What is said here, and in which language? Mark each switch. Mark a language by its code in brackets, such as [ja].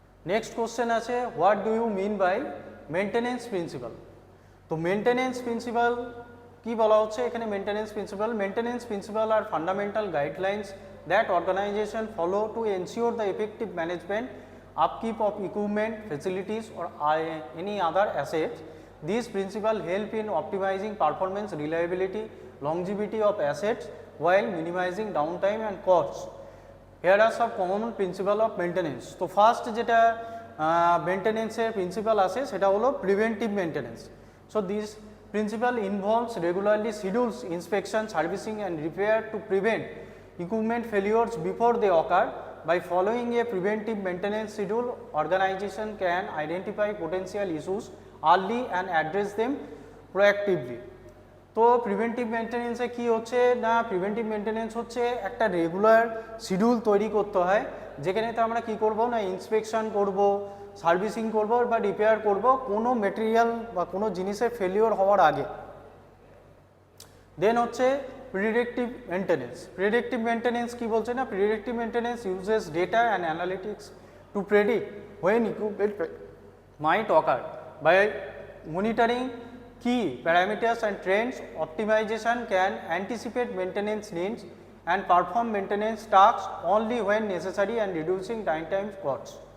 [en] Next question আছে, what do you mean by maintenance principle. [bn] তো maintenance principal কি বলা হচ্ছে এখানে? [en] Maintenance principle are fundamental guidelines that organization follow to ensure the effective management, upkeep of equipment, facilities or any other assets. These principles help in optimizing performance, reliability, longevity of assets while minimizing downtime and costs. Here are some common principle of maintenance. [bn] তো first যেটা মেনটেনেন্সের principal আছে সেটা হলো preventive maintenance. [en] So this principle involves regularly schedules inspection, servicing and repair to prevent equipment failures before they occur. By following a preventive maintenance schedule, organization can identify potential issues early and address them proactively. [bn] তো preventive মেনটেনেন্সে কি হচ্ছে না, preventive maintenance হচ্ছে একটা regular schedule তৈরি করতে হয়, যেখানেতে আমরা কি করব না, ইন্সপেকশন করব, সার্ভিসিং করব বা রিপেয়ার করব কোনো মেটেরিয়াল বা কোনো জিনিসের ফেলিওর হওয়ার আগে। [en] Then হচ্ছে predictive maintenance. Predictive maintenance [bn] কি বলছে না, [en] Predictive maintenance uses data and analytics to predict when equipment might occur. By monitoring key parameters and trends, optimization can anticipate maintenance needs and perform maintenance tasks only when necessary and reducing downtime costs.